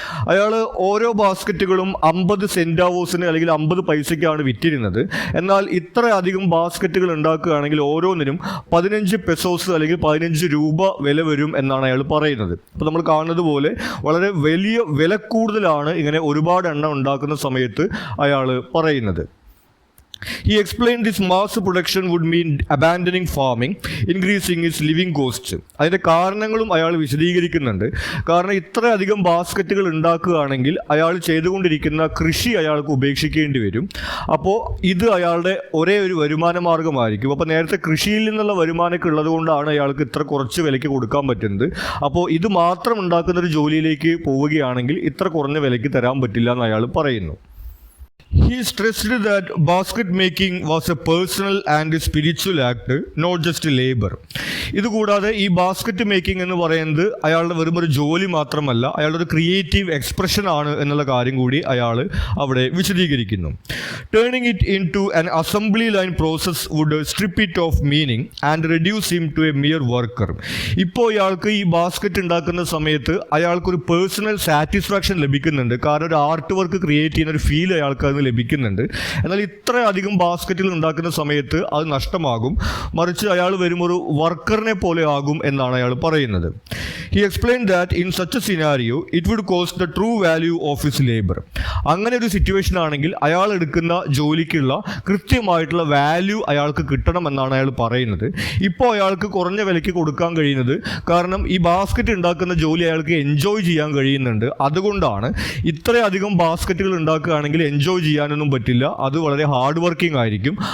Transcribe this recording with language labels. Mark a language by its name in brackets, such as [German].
[Malayalam] അയാൾ ഓരോ ബാസ്ക്കറ്റുകളും 50 സെൻറ്റാവോസിന് അല്ലെങ്കിൽ 50 പൈസയ്ക്കാണ് വിറ്റിരുന്നത്. എന്നാൽ ഇത്ര അധികം ബാസ്ക്കറ്റുകൾ ഉണ്ടാക്കുകയാണെങ്കിൽ ഓരോന്നിനും 15 പെസോസ് അല്ലെങ്കിൽ 15 രൂപ വില വരും എന്നാണ് അയാൾ പറയുന്നത്. അപ്പോൾ നമ്മൾ കാണുന്നത് പോലെ വളരെ വലിയ വില കൂടുതലാണ് ഇങ്ങനെ ഒരുപാട് എണ്ണം ഉണ്ടാക്കുന്ന സമയത്ത് അയാൾ പറയുന്നത്. [English] He explained this mass production would mean abandoning farming, increasing its living costs. [Malayalam] അതിൻ്റെ കാരണങ്ങളും അയാൾ വിശദീകരിക്കുന്നുണ്ട്. കാരണം ഇത്രയധികം ബാസ്ക്കറ്റുകൾ ഉണ്ടാക്കുകയാണെങ്കിൽ അയാൾ ചെയ്തുകൊണ്ടിരിക്കുന്ന കൃഷി അയാൾക്ക് ഉപേക്ഷിക്കേണ്ടി വരും. അപ്പോൾ ഇത് അയാളുടെ ഒരേ ഒരു വരുമാന മാർഗമായിരിക്കും. അപ്പോൾ നേരത്തെ കൃഷിയിൽ നിന്നുള്ള വരുമാനമൊക്കെ ഉള്ളത് കൊണ്ടാണ് അയാൾക്ക് ഇത്ര കുറച്ച് വിലയ്ക്ക് കൊടുക്കാൻ പറ്റുന്നത്. അപ്പോൾ ഇത് മാത്രം ഉണ്ടാക്കുന്നൊരു ജോലിയിലേക്ക് പോവുകയാണെങ്കിൽ ഇത്ര കുറഞ്ഞ വിലയ്ക്ക് തരാൻ പറ്റില്ല എന്ന് അയാൾ പറയുന്നു. [English] He stressed that basket making was a personal and spiritual act, not just labor. [Malayalam] ഇതുകൂടാതെ ഈ ബാസ്ക്കറ്റ് മേക്കിംഗ് എന്ന് പറയുന്നത് അയാളുടെ വെറും ഒരു ജോലി മാത്രമല്ല, അയാളുടെ ഒരു ക്രിയേറ്റീവ് എക്സ്പ്രഷൻ ആണ് എന്നുള്ള കാര്യം കൂടി അയാൾ അവിടെ വിശദീകരിക്കുന്നു. [English] Turning it in to an assembly line process would strip it of meaning and reduce him to a mere worker. [Malayalam] ഇപ്പോൾ ഇയാൾക്ക് ഈ ബാസ്ക്കറ്റ് ഉണ്ടാക്കുന്ന സമയത്ത് അയാൾക്കൊരു പേഴ്സണൽ സാറ്റിസ്ഫാക്ഷൻ ലഭിക്കുന്നുണ്ട്. കാരണം ഒരു ആർട്ട് വർക്ക് ക്രിയേറ്റ് ചെയ്യുന്ന ഒരു ഫീൽ അയാൾക്ക് അതിന് ലഭിക്കുന്നുണ്ട്. എന്നാൽ ഇത്രയധികം ബാസ്ക്കറ്റുകൾ ഉണ്ടാക്കുന്ന സമയത്ത് അത് നഷ്ടമാകും. മറിച്ച് അയാൾ വരും ഒരു വർക്കറിനെ പോലെ ആകും എന്നാണ് അയാൾ പറയുന്നത്. [English] He explained that in such a scenario it would cost the true value of his labor. [Malayalam] അങ്ങനെ ഒരു സിറ്റുവേഷൻ ആണെങ്കിൽ അയാൾ എടുക്കുന്ന ജോലിക്കുള്ള കൃത്യമായിട്ടുള്ള വാല്യൂ അയാൾക്ക് കിട്ടണം എന്നാണ് അയാൾ പറയുന്നത്. ഇപ്പോൾ അയാൾക്ക് കുറഞ്ഞ വിലയ്ക്ക് കൊടുക്കാൻ കഴിയുന്നത് കാരണം ഈ ബാസ്ക്കറ്റ് ഉണ്ടാക്കുന്ന ജോലി അയാൾക്ക് എൻജോയ് ചെയ്യാൻ കഴിയുന്നുണ്ട്. അതുകൊണ്ടാണ് ഇത്രയധികം ബാസ്ക്കറ്റുകൾ ഉണ്ടാക്കുകയാണെങ്കിൽ എൻജോയ് ചെയ്യാനൊന്നും പറ്റില്ല, അത് വളരെ ഹാർഡ് വർക്കിംഗ് ആയിരിക്കും.